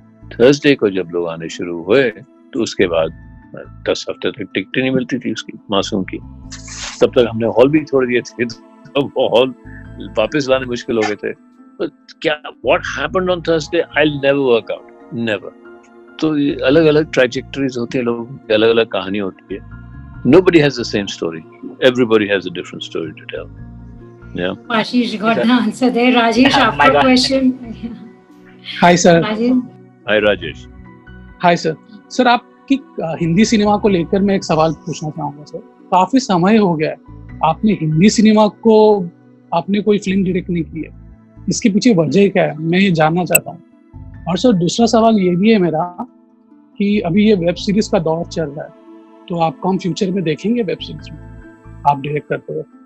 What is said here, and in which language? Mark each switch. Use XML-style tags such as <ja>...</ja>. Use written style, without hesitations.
<hi>Thursday को जब लोग आने शुरू हुए तो उसके बाद 10 हफ्ते तक टिकटें नहीं मिलती थी उसकी, मासूम की। तब तक हमने हॉल भी छोड़ दिए थे, तो वो हॉल वापस लाने मुश्किल हो गए थे। तो क्या</hi> <en>What happened on Thursday I will never work out, never.</en> <hi>तो अलग अलग ट्रैजेक्टरीज होती है, लोगों की अलग अलग कहानी होती है।</hi> <en>Nobody has the same story. Everybody has a different story to tell. Yeah. Ashish got the answer there. Rajesh,</en> <hi>आपका</hi> <en>question. Hi sir. Hi Rajesh. Hi sir.</en> <hi>Sir आपकी हिंदी सिनेमा को लेकर मैं एक सवाल पूछना चाहूँगा सर। काफी समय हो गया है आपने हिंदी सिनेमा को आपने कोई फिल्म डायरेक्ट नहीं की है, इसके पीछे वजह क्या है मैं ये जानना चाहता हूँ। और सर दूसरा सवाल ये भी है मेरा कि अभी ये वेब सीरीज का दौर चल रहा है, तो आपको हम फ्यूचर में देखेंगे वेब सीरीज में आप डायरेक्ट करते हुए?</hi>